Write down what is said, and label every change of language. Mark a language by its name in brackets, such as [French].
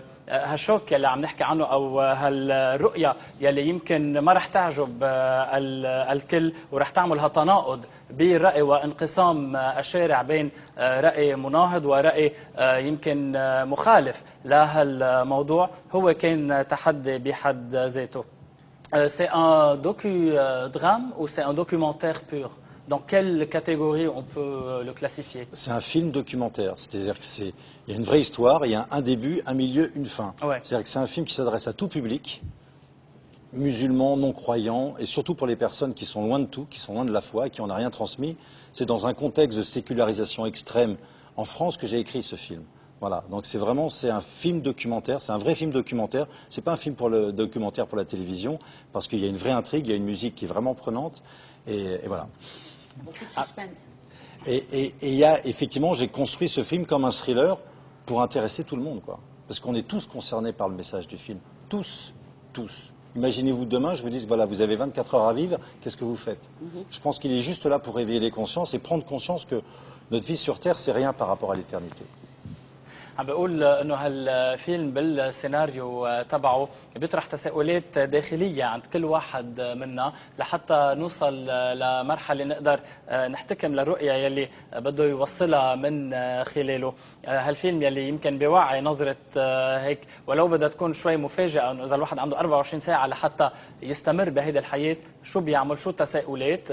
[Arabic] هالشوك اللي عم نحكي عنه أو هالرؤية يلي يمكن ما رح تعجب الكل ورح تعمل هالتناقض بالرأي وانقسام الشارع بين رأي مناهض ورأي يمكن مخالف لهالموضوع، هو كان تحدي بحد ذاته. [French] C'est un docu-drame ou c'est un documentaire pur? Dans quelle catégorie on peut le classifier? C'est un film documentaire, c'est-à-dire qu'il y a une vraie histoire, il y a un début, un milieu, une fin. Ouais. C'est-à-dire que c'est un film qui s'adresse à tout public, musulmans, non-croyants, et surtout pour les personnes qui sont loin de tout, qui sont loin de la foi et qui n'en ont rien transmis. C'est dans un contexte de sécularisation extrême en France que j'ai écrit ce film. Voilà, donc c'est un film documentaire, c'est un vrai film documentaire. C'est pas un film documentaire pour la télévision, parce qu'il y a une vraie intrigue, il y a une musique qui est vraiment prenante, et voilà. Beaucoup de suspense. Et il y a, effectivement, j'ai construit ce film comme un thriller pour intéresser tout le monde, quoi. Parce qu'on est tous concernés par le message du film. Tous, tous. Imaginez-vous demain, je vous dis, voilà, vous avez 24 heures à vivre, qu'est-ce que vous faites? Je pense qu'il est juste là pour réveiller les consciences et prendre conscience que notre vie sur Terre, c'est rien par rapport à l'éternité. [Arabic] عم بقول انه هالفيلم بالسيناريو تبعه بيطرح تساؤلات داخليه عند كل واحد منا لحتى نوصل لمرحله نقدر نحتكم للرؤيه يلي بده يوصلها من خلاله. هالفيلم يلي يمكن بيوعي نظره هيك ولو بدها تكون شوي مفاجئه، انه اذا الواحد عنده 24 ساعه لحتى يستمر بهيدي الحياه شو بيعمل، شو التساؤلات.